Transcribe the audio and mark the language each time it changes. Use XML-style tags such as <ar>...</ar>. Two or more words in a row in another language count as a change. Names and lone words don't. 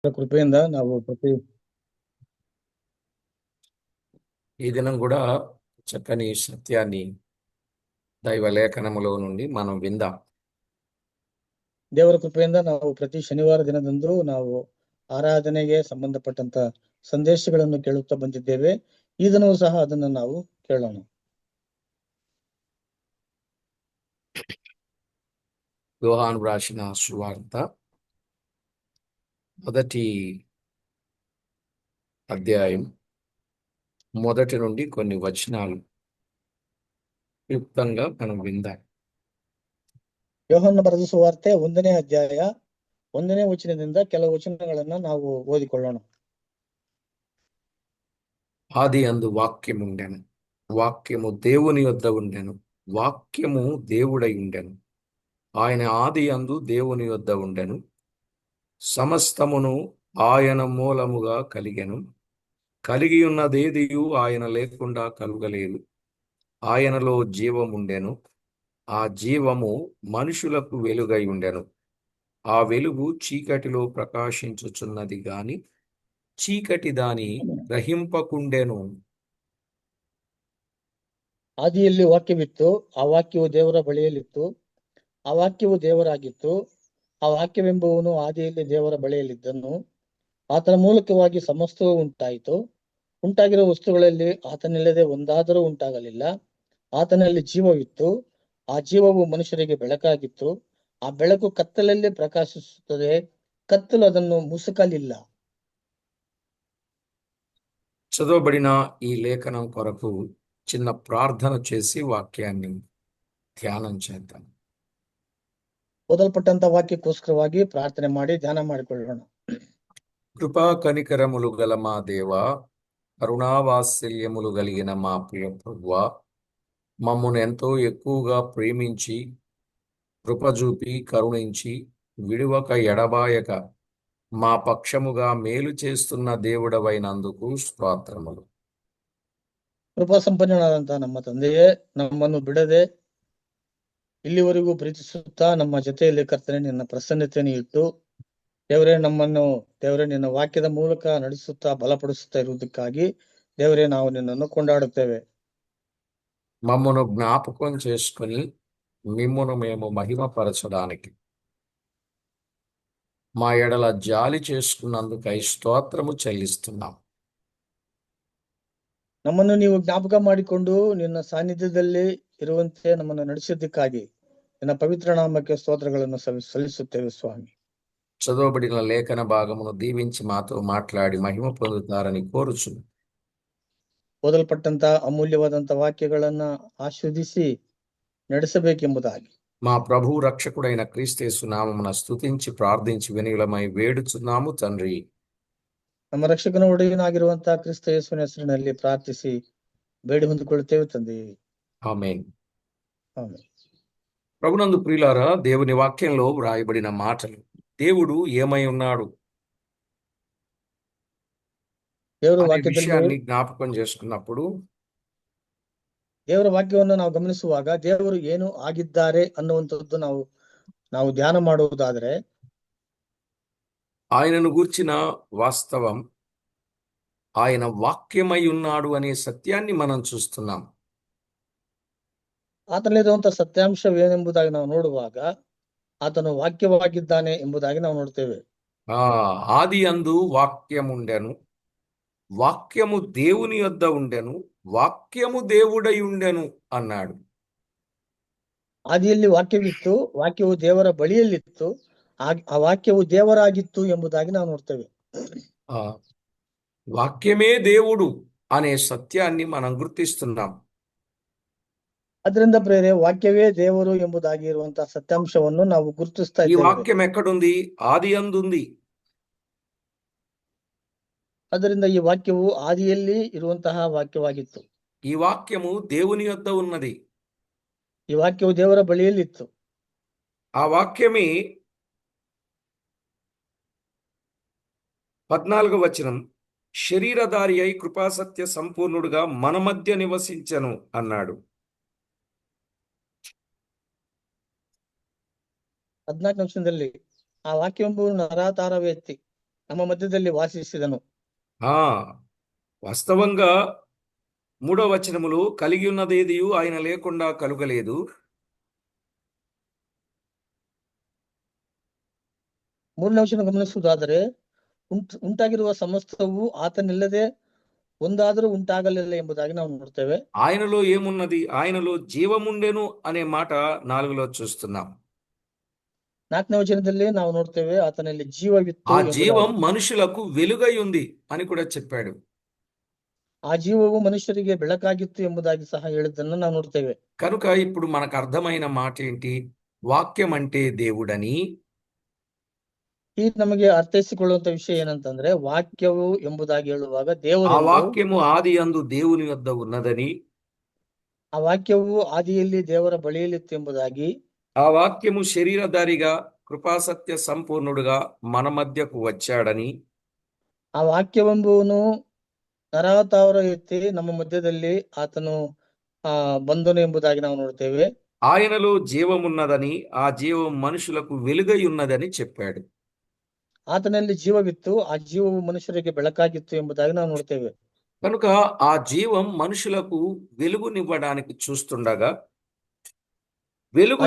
<kn>కృపಯಿಂದ ನಾವು</kn> <te>ఈ దినం కూడా చక్కని సత్యాన్ని దైవ లేఖనములో నుండి మనం విందాం.</te> <kn>ದೇವರ ಕೃಪೆಯಿಂದ ನಾವು ಪ್ರತಿ ಶನಿವಾರ ದಿನದಂದು ನಾವು ಆರಾಧನೆಗೆ ಸಂಬಂಧಪಟ್ಟಂತ ಸಂದೇಶಗಳನ್ನು ಕೇಳುತ್ತಾ ಬಂದಿದ್ದೇವೆ. ಈ ದಿನವೂ ಸಹ ಅದನ್ನು ನಾವು ಕೇಳೋಣ.</kn> <te>యోహాను రాసిన సువార్త మొదటి అధ్యాయం మొదటి నుండి కొన్ని వచనాలు క్లుప్తంగా మనం విందాం.</te> <kn>ಯೋಹಾನನ ಬರೆದ ಸುವಾರ್ತೆ 1ನೇ ಅಧ್ಯಾಯ 1ನೇ ವಚನದಿಂದ ಕೆಲವು ವಚನಗಳನ್ನ ನಾವು ಓದಿಕೊಳ್ಳೋಣ.</kn> <te>ఆది అందు వాక్యముండెను, వాక్యము దేవుని యొద్ద ఉండెను, వాక్యము దేవుడై ఉండెను. ఆయన ఆది అందు దేవుని యొద్ద ఉండెను. సమస్తమును ఆయన మూలముగా కలిగెను. కలిగి ఉన్నదేదియు ఆయన లేకుండా కలుగలేదు. ఆయనలో జీవముండెను. ఆ జీవము మనుషులకు వెలుగై ఉండెను. ఆ వెలుగు చీకటిలో ప్రకాశించుచున్నది గాని చీకటి దాని గ్రహింపకుండెను.</te> <kn>ಆದಿಯಲ್ಲಿ ವಾಕ್ಯವಿತ್ತು, ಆ ವಾಕ್ಯವು ದೇವರ ಬಳಿಯಲ್ಲಿತ್ತು, ಆ ವಾಕ್ಯವು ದೇವರಾಗಿತ್ತು. ಆ ವಾಕ್ಯವೆಂಬುವನು ಆದಿಯಲ್ಲಿ ದೇವರ ಬಳಿಯಲ್ಲಿದ್ದನು. ಆತನ ಮೂಲಕವಾಗಿ ಸಮಸ್ತವೂ ಉಂಟಾಯಿತು. ಉಂಟಾಗಿರುವ ವಸ್ತುಗಳಲ್ಲಿ ಆತನಿಲ್ಲದೆ ಒಂದಾದರೂ ಉಂಟಾಗಲಿಲ್ಲ. ಆತನಲ್ಲಿ ಜೀವವಿತ್ತು, ಆ ಜೀವವು ಮನುಷ್ಯರಿಗೆ ಬೆಳಕಾಗಿತ್ತು. ಆ ಬೆಳಕು ಕತ್ತಲಲ್ಲಿ ಪ್ರಕಾಶಿಸುತ್ತದೆ, ಕತ್ತಲು ಅದನ್ನು ಮುಸುಕಲಿಲ್ಲ.</kn> <te>చదవబడిన ఈ లేఖనం కొరకు చిన్న ప్రార్థన చేసి వాక్యాన్ని ధ్యానం చేద్దాం.</te> <kn>ಓದಲ್ಪಟ್ಟಂತ ವಾಕ್ಯಕ್ಕೋಸ್ಕರವಾಗಿ ಪ್ರಾರ್ಥನೆ ಮಾಡಿ ಧ್ಯಾನ ಮಾಡಿಕೊಳ್ಳೋಣ.</kn> <te>కృపా కనికరములు గల మా దేవా, కరుణావాత్సల్యములు కలిగిన మా ప్రియ ప్రభువా, మమ్మను ఎంతో ఎక్కువగా ప్రేమించి కృప చూపి కరుణించి విడువక ఎడబాయక మా పక్షముగా మేలు చేస్తున్న దేవుడవైనందుకు స్తోత్రములు.</te> <kn>ಕೃಪಾ ಸಂಪನ್ನನಾದಂತಹ ನಮ್ಮ ತಂದೆಯೇ, ನಮ್ಮನ್ನು ಬಿಡದೆ ಇಲ್ಲಿವರೆಗೂ ಪ್ರೀತಿಸುತ್ತಾ ನಮ್ಮ ಜೊತೆಯಲ್ಲಿ ಕರ್ತನೆ ನಿನ್ನ ಪ್ರಸನ್ನತೆಯನ್ನು ಇಟ್ಟು ದೇವರೇ ನಿನ್ನ ವಾಕ್ಯದ ಮೂಲಕ ನಡೆಸುತ್ತಾ ಬಲಪಡಿಸುತ್ತಾ ಇರುವುದಕ್ಕಾಗಿ ದೇವರೇ ನಾವು ನಿನ್ನನ್ನು ಕೊಂಡಾಡುತ್ತೇವೆ.</kn> <te>మమ్మను జ్ఞాపకం చేసుకుని మిమ్మును మేము మహిమపరచడానికి మా ఎడల జాలి చేసుకున్నందుకై స్తోత్రము చెల్లిస్తున్నాం.</te> <kn>ನಮ್ಮನ್ನು ನೀವು ಜ್ಞಾಪಕ ಮಾಡಿಕೊಂಡು ನಿನ್ನ ಸಾನ್ನಿಧ್ಯದಲ್ಲಿ ಇರುವಂತೆ ನಮ್ಮನ್ನು ನಡೆಸಿದ್ದಕ್ಕಾಗಿ ನಿನ್ನ ಪವಿತ್ರ ನಾಮಕ್ಕೆ ಸ್ತೋತ್ರಗಳನ್ನು ಸಲ್ಲಿಸುತ್ತೇವೆ ಸ್ವಾಮಿ.</kn> <te>చదవబడిన లేఖన భాగమును దీవించి మాతో మాట్లాడి మహిమ పొందుతారని కోరుచు</te> <kn>ಓದಲ್ಪಟ್ಟಂತ ಅಮೂಲ್ಯವಾದಂತ ವಾಕ್ಯಗಳನ್ನ ಆಸ್ವಾದಿಸಿ ನಡೆಸಬೇಕೆಂಬುದಾಗಿ</kn> <te>మా ప్రభు రక్షకుడైన క్రీస్తు నామమున స్తుతించి ప్రార్థించి వినయులమై వేడుచున్నాము తండ్రి.</te> <kn>ನಮ್ಮ ರಕ್ಷಕನ ಒಡೆಯನಾಗಿರುವಂತಹ ಕ್ರಿಸ್ತ ಯೇಸುವಿನ ಹೆಸರಿನಲ್ಲಿ ಪ್ರಾರ್ಥಿಸಿ ಬೇಡಿ ಹೊಂದಿಕೊಳ್ಳುತ್ತೇವೆ ತಂದೆ.</kn> <te>ఆమేన్.</te> <kn>ಆಮೆನ್.</kn> <te>ప్రభునందు ప్రియులారా, దేవుని వాక్యంలో వ్రాయబడిన మాటలు, దేవుడు ఏమై ఉన్నాడు</te> <kn>ದೇವರ</kn> <te>అనే</te> <kn>ವಾಕ್ಯದಲ್ಲಿ</kn> <te>విషయాన్ని జ్ఞాపకం చేసుకున్నప్పుడు</te> <kn>ದೇವರ ವಾಕ್ಯವನ್ನು ನಾವು ಗಮನಿಸುವಾಗ ದೇವರು ಏನು ಆಗಿದ್ದಾರೆ ಅನ್ನುವಂಥದ್ದು ನಾವು ಧ್ಯಾನ ಮಾಡುವುದಾದ್ರೆ</kn> <te>ఆయనను గూర్చిన వాస్తవం, ఆయన వాక్యమై ఉన్నాడు అనే సత్యాన్ని మనం చూస్తున్నాం.</te> <kn>ಆತನಲ್ಲಿರುವಂತಹ ಸತ್ಯಾಂಶವೇನೆಂಬುದಾಗಿ ನಾವು ನೋಡುವಾಗ ಆತನು ವಾಕ್ಯವಾಗಿದ್ದಾನೆ ಎಂಬುದಾಗಿ ನಾವು ನೋಡ್ತೇವೆ.</kn> <te>ఆది అందు వాక్యముండెను, వాక్యము దేవుని యొద్ద ఉండెను, వాక్యము దేవుడై ఉండెను అన్నాడు.</te> <kn>ಆದಿಯಲ್ಲಿ ವಾಕ್ಯವಿತ್ತು, ವಾಕ್ಯವು ದೇವರ ಬಳಿಯಲ್ಲಿತ್ತು, ಆ ವಾಕ್ಯವು ದೇವರಾಗಿತ್ತು ಎಂಬುದಾಗಿ ನಾವು ನೋಡ್ತೇವೆ.</kn> <te>వాక్యమే దేవుడు అనే సత్యాన్ని మనం గుర్తిస్తున్నాం.</te> <kn>ಅದರಿಂದ ಪ್ರೇರೆ ವಾಕ್ಯವೇ ದೇವರು ಎಂಬುದಾಗಿ ಇರುವಂತಹ ಸತ್ಯಾಂಶವನ್ನು ನಾವು ಗುರುತಿಸ್ತಾ</kn> <te>ఈ</te> <kn>ಇದ್ದೇವೆ.</kn> <te>వాక్యం ఎక్కడుంది? ఆది అందుంది.</te> <kn>ಅದರಿಂದ ಈ ವಾಕ್ಯವು ಆದಿಯಲ್ಲಿ ಇರುವಂತಹ ವಾಕ್ಯವಾಗಿತ್ತು.</kn> <te>ఈ వాక్యము దేవుని యొద్ద ఉన్నది.</te> <kn>ಈ ವಾಕ್ಯವು ದೇವರ ಬಳಿಯಲ್ಲಿತ್ತು.</kn> <te>ఆ వాక్యమే 14వ వచనం, శరీరధారి అయి కృపాసత్య సంపూర్ణుడుగా మన మధ్య నివసించెను అన్నాడు.</te> <kn>14ನೇ ವಚನದಲ್ಲಿ ಆ ವಾಕ್ಯವೆಂಬುದು ನರಾತಾರ ವ್ಯಕ್ತಿ ನಮ್ಮ మధ్యದಲ್ಲಿ వాసిಸಿದನು.</kn> <te>ఆ వాస్తవంగా 3వ వచనములో కలిగి ఉన్నదేదియు ఆయన లేకుండా కలుగలేదు.</te> <kn>3ನೇ ವಚನ ಗಮನಿಸುವುದಾದರೆ ಉಂಟಾಗಿರುವ ಸಮಸ್ತವು ಆತನಿಲ್ಲದೆ ಒಂದಾದರೂ ಉಂಟಾಗಲಿಲ್ಲ ಎಂಬುದಾಗಿ ನಾವು ನೋಡ್ತೇವೆ.</kn> <te>ఆయనలో ఏమున్నది? ఆయనలో జీవముండెను అనే మాట 4లో చూస్తున్నాం.</te> <kn>4ನೇ వచನದಲ್ಲಿ ನಾವು ನೋಡ್ತೇವೆ ಆತನಲ್ಲಿ ಜೀವವಿತ್ತು</kn> <te>ఆ</te> <kn>ಎಂಬುದಾಗಿ.</kn> <te>జీవం మనుషులకు వెలుగై ఉంది అని కూడా చెప్పాడు.</te> <kn>ಆ ಜೀವವು ಮನುಷುರಿಗೆ ಬೆಳಕಾಗಿತ್ತು ಎಂಬುದಾಗಿ ಸಹ ಹೇಳಿದ್ದನ್ನು ನಾವು ನೋಡ್ತೇವೆ.</kn> <te>కనుక ఇప్పుడు మనకు అర్థమైన మాట ఏంటి? వాక్యం అంటే దేవుడని,</te> <kn>ಈ ನಮಗೆ ಅರ್ಥೈಸಿಕೊಳ್ಳುವಂತ ವಿಷಯ ಏನಂತಂದ್ರೆ ವಾಕ್ಯವು ಎಂಬುದಾಗಿ ಹೇಳುವಾಗ</kn> <te>ఆ</te> <kn>ದೇವರೆಂದು,</kn> <te>వాక్యము ఆది యందు దేవుని వద్ద ఉన్నదని,</te> <kn>ಆ ವಾಕ್ಯವು ಆದಿಯಲ್ಲಿ ದೇವರ ಬಳಿಯಲ್ಲಿತ್ತು ಎಂಬುದಾಗಿ,</kn> <te>ఆ వాక్యము శరీరధారిగా కృపాసత్య సంపూర్ణుడుగా మన మధ్యకు వచ్చాడని,</te> <kn>ಆ ವಾಕ್ಯವೆಂಬುವನು ನರಾವತಾರ ಎತ್ತಿ ನಮ್ಮ ಮಧ್ಯದಲ್ಲಿ ಆತನು ಬಂದನು ಎಂಬುದಾಗಿ ನಾವು ನೋಡ್ತೇವೆ.</kn> <te>ఆయనలో జీవమున్నదని, ఆ జీవం మనుషులకు వెలుగై ఉన్నదని చెప్పాడు.</te> <kn>ಆತನಲ್ಲಿ ಜೀವವಿತ್ತು, ಆ ಜೀವವು ಮನುಷ್ಯರಿಗೆ ಬೆಳಕಾಗಿತ್ತು ಎಂಬುದಾಗಿ ನಾವು ನೋಡ್ತೇವೆ.</kn> <te>కనుక ఆ జీవం మనుషులకు వెలుగునివ్వడానికి చూస్తుండగా, వెలుగు</te>